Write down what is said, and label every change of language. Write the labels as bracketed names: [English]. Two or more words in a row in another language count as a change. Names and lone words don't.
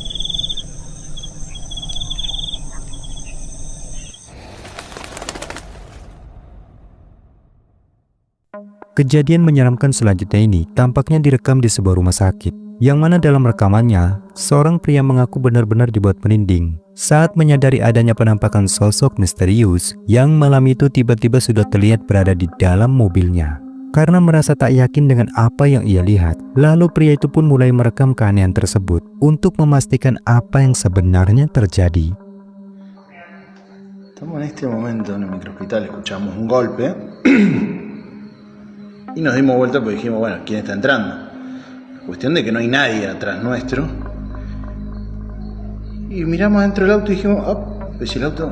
[Indonesian] Kejadian menyeramkan selanjutnya ini tampaknya direkam di sebuah rumah sakit, yang mana dalam rekamannya, seorang pria mengaku benar-benar dibuat merinding saat menyadari adanya penampakan sosok misterius yang malam itu tiba-tiba sudah terlihat berada di dalam mobilnya. Karena merasa tak yakin dengan apa yang ia lihat, lalu pria itu pun mulai merekam keanehan tersebut untuk memastikan apa yang sebenarnya terjadi. [Spanish] Estamos en este momento en el microhospital, escuchamos un golpe. Y nos dimos vuelta porque dijimos, bueno, ¿quién está entrando? Cuestión de que no hay nadie atrás nuestro. Y miramos dentro del auto y dijimos, pues si el auto...